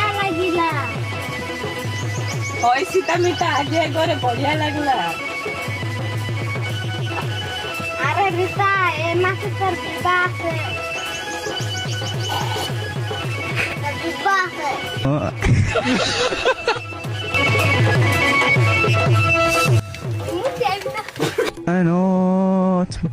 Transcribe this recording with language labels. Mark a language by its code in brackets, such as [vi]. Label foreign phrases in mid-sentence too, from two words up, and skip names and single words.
[or] ଲାଗିଲା। ହଇ ସୀତା ମିଠା ଆଜି ଘରେ ବଢିଆ ଲାଗିଲା। [bn] আরে রিতা এ মাসে তোর বিবাহ আছে। তোর বিবাহ আছে। [en] I know.